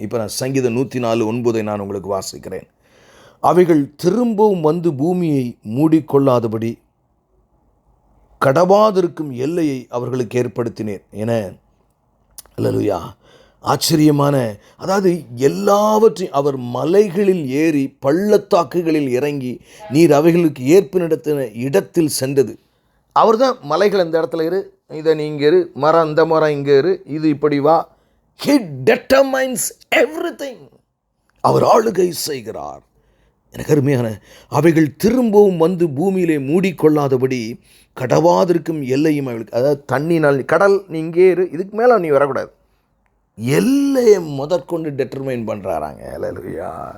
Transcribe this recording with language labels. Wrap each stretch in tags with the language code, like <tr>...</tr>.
<ta>இப்போ நான் சங்கீதம் 104:9 நான் உங்களுக்கு வாசிக்கிறேன். அவைகள் திரும்பவும் வந்து பூமியை மூடிக்கொள்ளாதபடி கடவாதிருக்கும் எல்லையை அவர்களுக்கு ஏற்படுத்தினேன் என. ஹல்லேலூயா. ஆச்சரியமான, அதாவது எல்லாவற்றையும் அவர் மலைகளில் ஏறி பள்ளத்தாக்குகளில் இறங்கி நீர் அவைகளுக்கு ஏற்படுத்தின இடத்தில் சென்றது. அவர் தான் மலைகள் இந்த இடத்துல இரு, இதை நீங்கள் இரு, மரம் இந்த மரம் இங்கே இரு, இது இப்படி வா.</ta> <en>He determines everything.</en> <ta>அவர் ஆளுகை செய்கிறார். எனக்கு அருமையான, அவைகள் திரும்பவும் வந்து பூமியிலே மூடிக்கொள்ளாதபடி கடவாதிருக்கும் எல்லையும் அவளுக்கு, அதாவது தண்ணினால், கடல் நீ இங்கே இரு, இதுக்கு மேலே நீ வரக்கூடாது, எல்லையை முதற்கொண்டு டெட்டர்மைன் பண்ணுறாராங்க. ஹல்லேலூயா.</ta>